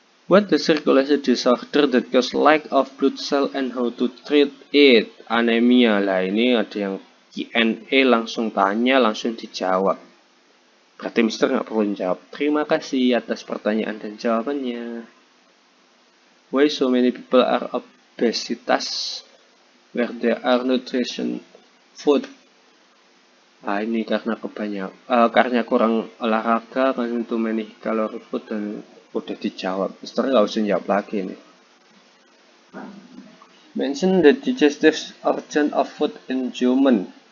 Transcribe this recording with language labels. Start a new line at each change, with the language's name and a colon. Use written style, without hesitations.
English: What the circulation disorder that cause lack of blood cell and how to treat it? Anemia.
Indonesian: Lah ini ada yang Q&A, langsung tanya, langsung dijawab. Berarti Mister nggak perlu jawab. Terima kasih atas pertanyaan dan jawabannya.
English: Why so many people are obesitas where there are nutrition food?
Indonesian: Nah ini karena karena kurang olahraga, karena
English: too many calorie food,
Indonesian: dan udah dijawab. Mister nggak usah jawab lagi nih.
English: Mention the digestive organ of food in human.